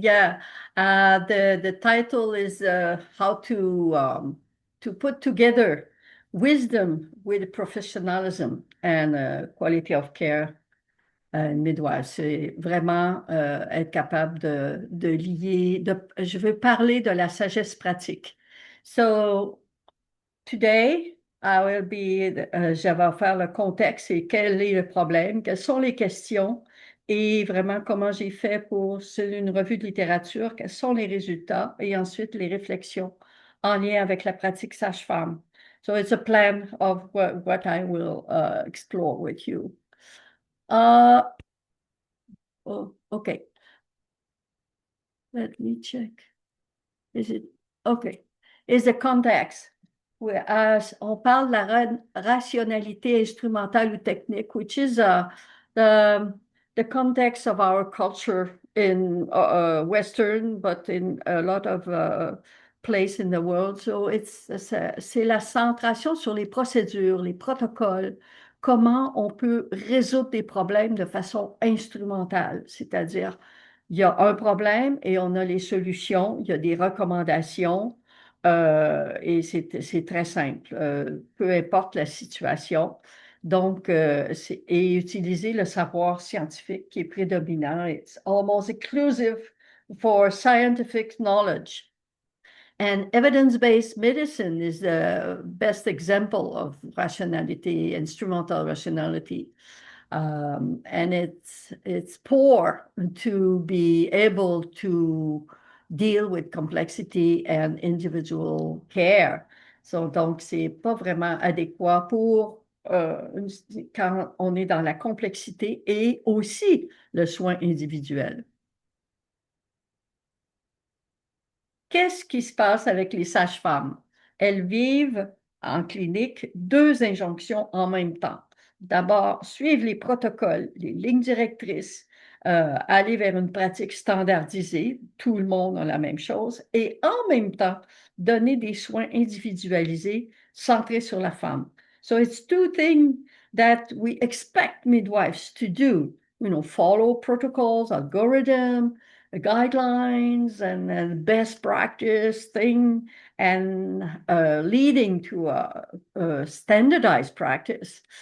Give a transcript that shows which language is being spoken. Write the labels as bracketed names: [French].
[English] Yeah, the title is how to put together wisdom with professionalism and quality of care in midwives. [French] C'est vraiment être capable de lier. Je veux parler de la sagesse pratique. [English] So today, [French] je vais faire le contexte et quel est le problème, quelles sont les questions et vraiment comment j'ai fait pour une revue de littérature, quels sont les résultats et ensuite les réflexions en lien avec la pratique sage-femme. [English] So it's a plan of what I will explore with you. Oh, okay. Let me check. Is it okay? Is the context? [French] On parle de la rationalité instrumentale ou technique, [English] which is the context of our culture in Western, but in a lot of place in the world. [French] So c'est la centration sur les procédures, les protocoles, comment on peut résoudre des problèmes de façon instrumentale, c'est-à-dire il y a un problème et on a les solutions, il y a des recommandations et c'est très simple, peu importe la situation. Donc, et utiliser le savoir scientifique qui est prédominant. [English] It's almost exclusive for scientific knowledge. And evidence-based medicine is the best example of rationality, instrumental rationality. And it's poor to be able to deal with complexity and individual care. [French] So, donc, c'est pas vraiment adéquat pour quand on est dans la complexité et aussi le soin individuel. Qu'est-ce qui se passe avec les sages-femmes? Elles vivent en clinique 2 injonctions en même temps. D'abord, suivre les protocoles, les lignes directrices, aller vers une pratique standardisée, tout le monde a la même chose, et en même temps, donner des soins individualisés centrés sur la femme. [English] So it's 2 things that we expect midwives to do, follow protocols, algorithms, guidelines and best practice thing and leading to a standardized practice.